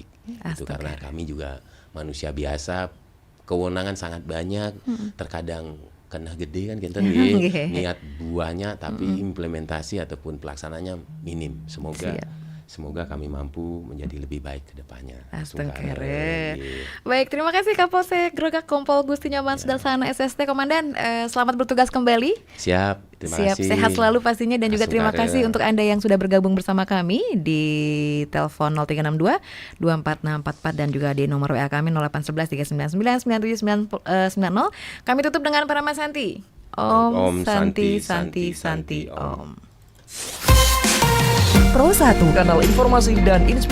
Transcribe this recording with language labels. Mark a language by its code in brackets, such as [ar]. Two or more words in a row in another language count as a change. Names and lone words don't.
[id] Itu karena kami juga manusia biasa, kewenangan sangat banyak, terkadang kena gede kan kita niat buahnya tapi implementasi ataupun pelaksananya minim. Semoga kami mampu menjadi lebih baik ke depannya. Astungkare. Baik, terima kasih Kapolsek Grogga Kompol Gusti Nyoman Sudarsana SST Komandan. Selamat bertugas kembali. Siap, terima kasih. Sehat selalu pastinya dan juga terima kasih untuk Anda yang sudah bergabung bersama kami di telepon 0362 24644 dan juga di nomor WA kami 0811 399 9790. Kami tutup dengan Para Mas Santi. [sa] Om Santi Om. [id] Pro 1 Kanal informasi dan inspirasi